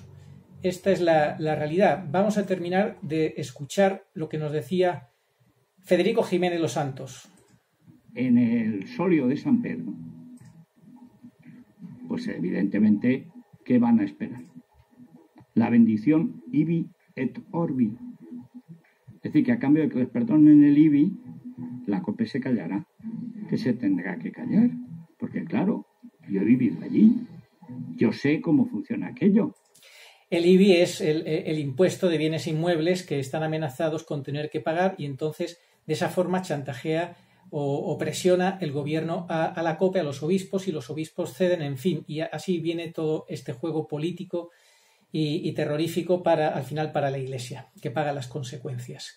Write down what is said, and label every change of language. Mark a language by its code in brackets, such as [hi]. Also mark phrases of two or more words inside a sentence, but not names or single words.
[es] Esta es la realidad. Vamos a terminar de escuchar lo que nos decía Federico Jiménez Los Santos. En el solio de San Pedro, pues evidentemente, ¿qué van a esperar? La bendición [la] ibi et orbi. [es] Es decir, que a cambio de que les perdonen el ibi, la COPE se callará. Que se tendrá que callar. Porque claro, yo he vivido allí. Yo sé cómo funciona aquello. El IBI es el impuesto de bienes inmuebles que están amenazados con tener que pagar y entonces de esa forma chantajea o presiona el gobierno a la COPE, a los obispos, y los obispos ceden, en fin, y así viene todo este juego político y terrorífico al final para la Iglesia, que paga las consecuencias.